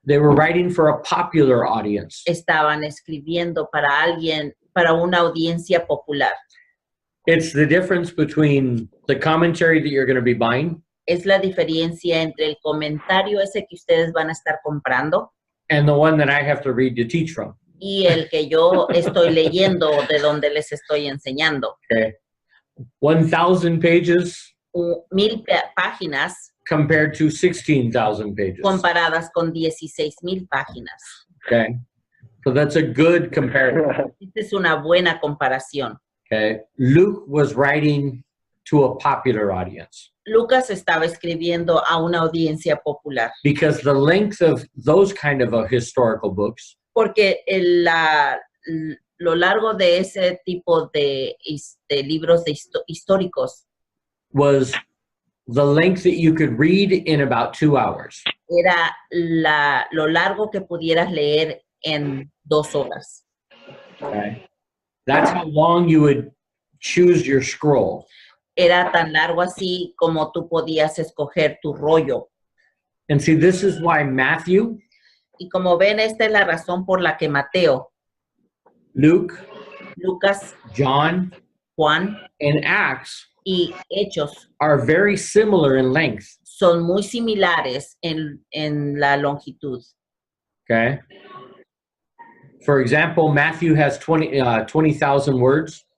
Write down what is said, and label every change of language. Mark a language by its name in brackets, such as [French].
[English] they were writing for a popular audience. [Spanish] estaban escribiendo para alguien, para una audiencia popular. [English] It's the difference between the commentary that you're going to be buying [Spanish] Es la diferencia entre el comentario ese que ustedes van a estar comprando [English] and the one that I have to read to teach from. [Spanish] y el que yo estoy leyendo de donde les estoy enseñando. [English] Okay. 1,000 pages [Spanish] 1000 páginas [English] compared to 16,000 pages. [Spanish] comparadas con 16,000 páginas. [English] Okay. So that's a good comparison. [Spanish] Esta es una buena comparación. [English] Okay. Luke was writing to a popular audience [Spanish] Lucas estaba escribiendo a una audiencia popular [English] because the length of those kind of historical books [Spanish] porque lo largo de ese tipo de libros históricos [English] was the length that you could read in about 2 hours. [Spanish] era lo largo que pudieras leer en 2 horas. [English] Okay. That's how long you would choose your scroll. [Spanish] Era tan largo así como tú podías escoger tu rollo. [English] And see, this is why Matthew, [Spanish] Y como ven, esta es la razón por la que Mateo, [English] Luke, [Spanish] Lucas, [English] John, [Spanish] Juan [English] and Acts [Spanish] y Hechos [English] are very similar in length. [Spanish] son muy similares en la longitud. [English] Okay. For example, Matthew has 20,000 words.